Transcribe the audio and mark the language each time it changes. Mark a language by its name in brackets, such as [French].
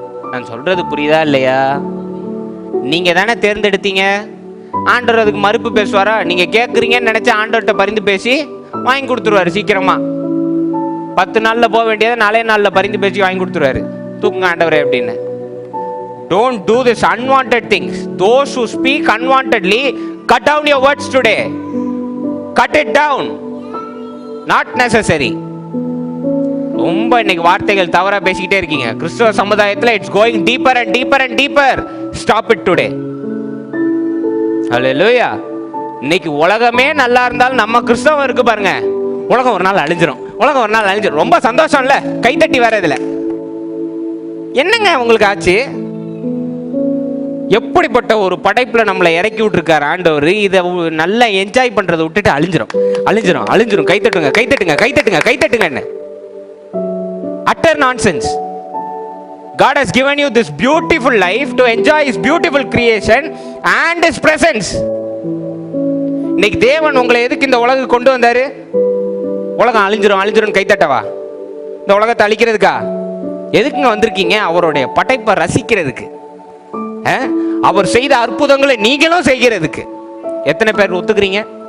[Tamil] நான் சொல்றது புரியுதா இல்லையா? நீங்க தானே தேர்ந்தெடுத்தீங்க. ஆண்டவர் அதுக்கு மறுப்பு பேசுவாரா? நீங்க கேட்குறீங்கன்னு நினைச்சா ஆண்டவர்கிட்ட பரிந்து பேசி வாங்கி கொடுத்துருவாரு சீக்கிரமா. 10 நாள்ல போக வேண்டியதை 4 நாள்ல பரிந்து பேசி வாங்கி கொடுத்துருவாரு. தூக்குங்க ஆண்டவரே அப்படின்னு. [English] Don't do this unwanted things. Those who speak unwantedly, cut down your words today. Cut it down. Not necessary. [Tamil] ரொம்ப இன்னைக்கு வார்த்தைகள் தவறா பேசிக்கிட்டே இருக்கீங்க. கிறிஸ்துவ சமுதாயத்தில் [English] It's going deeper and deeper and deeper. Stop it today. [Tamil] ஹல்லேலூயா. இன்னைக்கு உலகமே நல்லா இருந்தாலும் நம்ம கிறிஸ்தவம் இருக்கு பாருங்க, உலகம் ஒரு நாள் அழிஞ்சிரும். உலகம் ஒரு நாள் அழிஞ்சிரும். ரொம்ப சந்தோஷம் இல்ல? கைத்தட்டி வேற இதுல என்னங்க உங்களுக்கு ஆச்சு? எப்படிப்பட்ட ஒரு படைப்புல நம்மளை இறக்கி விட்டுருக்காரு ஆண்டவர். இதை நல்லா என்ஜாய் பண்றதை விட்டுட்டு அழிஞ்சிரும் அழிஞ்சிரும் அழிஞ்சிரும். கைத்தட்டுங்க கைத்தட்டுங்க கைத்தட்டுங்க கைத்தட்டுங்க. [English] Utter nonsense. God has given you this beautiful life to enjoy His beautiful creation and His presence. [Tamil] இன்னைக்கு தேவன் உங்களை எதுக்கு இந்த உலகம் கொண்டு வந்தாரு? உலகம் அழிஞ்சிரும் கைத்தட்டவா? இந்த உலகத்தை அழிக்கிறதுக்கா? எதுக்குங்க வந்திருக்கீங்க? அவருடைய படைப்பை ரசிக்கிறதுக்கு, அவர் செய்த அற்புதங்களை நீங்களும் செய்கிறதுக்கு. எத்தனை பேர் ஒத்துக்கிறீங்க?